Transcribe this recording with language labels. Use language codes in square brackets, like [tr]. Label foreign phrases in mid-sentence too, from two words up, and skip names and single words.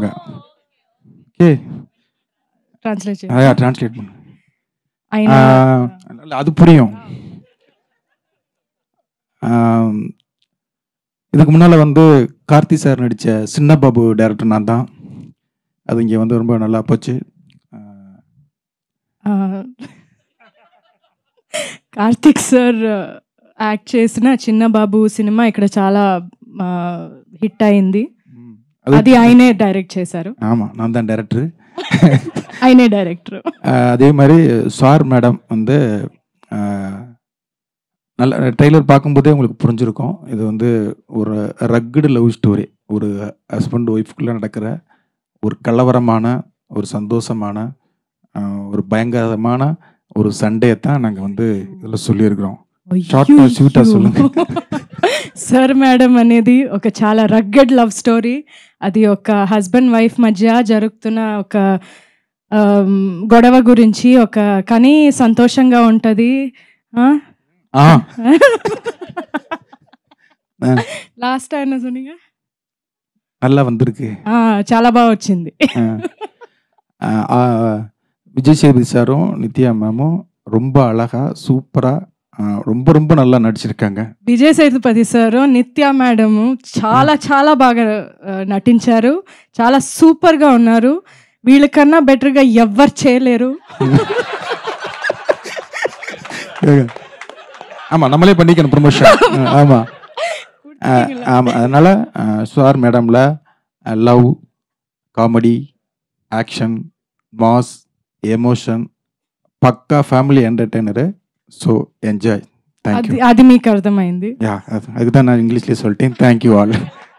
[en] Okay, translate [ta] பண்ணு. அது புரியும். இதுக்கு முன்னால் வந்து கார்த்தி சார் நடித்த சின்ன பாபு டைரக்டர் நான் தான். அது இங்கே வந்து ரொம்ப நல்லா போச்சு. [te] కార్తిక్ సార్ యాక్ట్ చేసిన చిన్న బాబు సినిమా ఇక్కడ చాలా హిట్ అయింది. అది ఆయనే డైరెక్ట్ చేశారు. [ta] ஆமாம், நான் தான் டைரக்டர். [te] ఆయనే డైరెక్టర్. [ta] அதே மாதிரி சார் மேடம் வந்து நல்ல ட்ரெய்லர் பார்க்கும்போதே உங்களுக்கு புரிஞ்சிருக்கும். இது வந்து ஒரு [en] rugged love story. [ta] ஒரு ஹஸ்பண்ட் ஒய்ஃப்குள்ளே நடக்கிற ஒரு கலவரமான, ஒரு சந்தோஷமான, ஒரு பயங்கரமான ஒரு சண்டே தான் நாங்கள் வந்து இதில் சொல்லியிருக்கிறோம். ஷார்ட்டாக ஸ்வீட்டாக சொல்லுங்கள். [te] సర్ మేడం అనేది ఒక చాలా [en] rugged love story. [te] అది ఒక [en] husband wife [te] మధ్య జరుగుతున్న ఒక గొడవ గురించి, ఒక కానీ సంతోషంగా ఉంటుంది. లాస్ట్ ఆయన சொன்னீங்க, [ta] நல்லா வந்திருக்கு, [te] చాలా బాగా వచ్చింది. [ta] விஜய் சேதுபதி சாரும் நித்யா மேமும் ரொம்ப அழகா சூப்பரா ரொம்ப ரொம்ப நல்லா நடிச்சிருக்காங்க. [te] విజయ్ సేతుపతి సారు నిత్యా మేడం చాలా చాలా బాగా నటించారు. చాలా సూపర్ గా ఉన్నారు. వీళ్ళకన్నా బెటర్ గా ఎవ్వరు చేయలేరు. [ta] ஆமா, நம்மளே பண்ணிக்கணும் ப்ரமோஷன். ஆமா ஆமா, அதனால சார் மேடம்ல [en] love, comedy, action, mass, emotion, [ta] பக்கா [en] family entertainer. So enjoy. Thank you. [te] అది మీకు అర్థమైంది. [ta] அதுக்கு தான் நான் இங்கிலீஷ்லேயே சொல்லிட்டேன். [en] Thank you all.